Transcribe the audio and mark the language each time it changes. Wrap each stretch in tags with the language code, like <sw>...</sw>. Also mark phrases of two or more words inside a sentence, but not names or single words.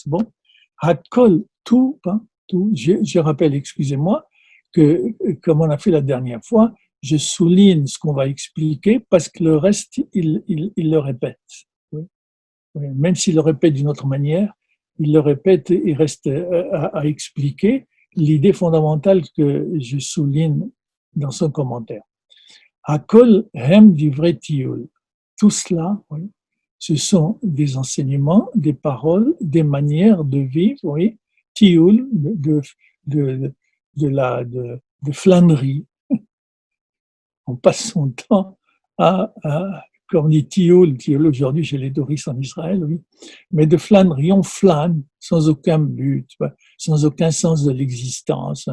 <fr>Bon, Hakol, tout, je rappelle, excusez-moi, que, comme on a fait la dernière fois, je souligne ce qu'on va expliquer parce que le reste, il le répète. Oui. Oui. Même s'il le répète d'une autre manière, il le répète et il reste à expliquer l'idée fondamentale que je souligne dans son commentaire.</fr> <he>הכל הם דברי טיול.</he> <fr>Tout cela, oui, ce sont des enseignements, des paroles, des manières de vivre, oui, tiyul, de flânerie. On passe son temps comme on dit tiyul aujourd'hui chez les touristes en Israël, oui, mais de flânerie, on flâne sans aucun but, sans aucun sens de l'existence.</fr>